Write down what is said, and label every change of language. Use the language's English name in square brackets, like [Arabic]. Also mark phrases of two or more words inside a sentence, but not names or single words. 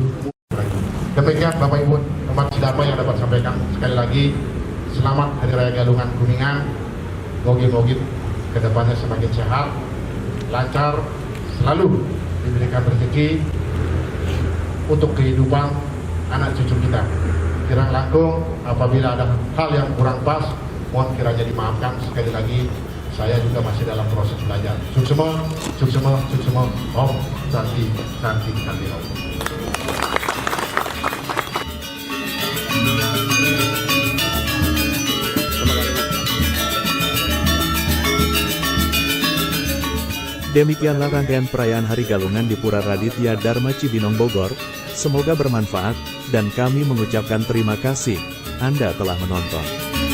[Indonesian] Demikian Bapak Ibu teman sidapa yang dapat sampaikan. Sekali lagi selamat Hari Raya Galungan Kuningan. Moga-moga ke depannya semakin sehat, lancar, selalu diberikan rezeki untuk kehidupan anak cucu kita. [Balinese] Kirang langkung, [Indonesian] apabila ada hal yang kurang pas, mohon kiranya dimaafkan. Sekali lagi, saya juga masih dalam proses belajar. [Balinese] Suksema, Om, Santi, Om. [Indonesian] Demikianlah rangkaian perayaan Hari Galungan di Pura Raditya Dharma Cibinong Bogor. Semoga bermanfaat, dan kami mengucapkan terima kasih Anda telah menonton.